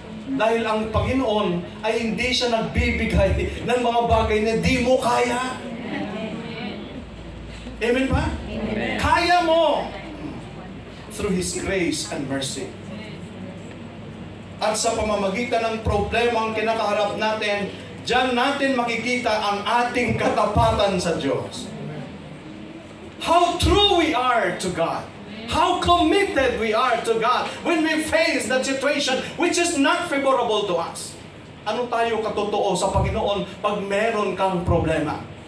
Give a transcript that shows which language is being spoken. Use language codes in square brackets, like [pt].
[tl] Dahil ang Panginoon ay hindi siya nagbibigay ng mga bagay na di mo kaya. Amen ba? Amen. Kaya mo. [en] Through His grace and mercy. [tl] At sa pamamagitan ng problema ang kinakaharap natin, diyan natin makikita ang ating katapatan sa Diyos. [en] How true we are to God. How committed we are to God when we face that situation which is not favorable to us. [tl] Ano tayo katotoo sa Panginoon pag meron kang problema?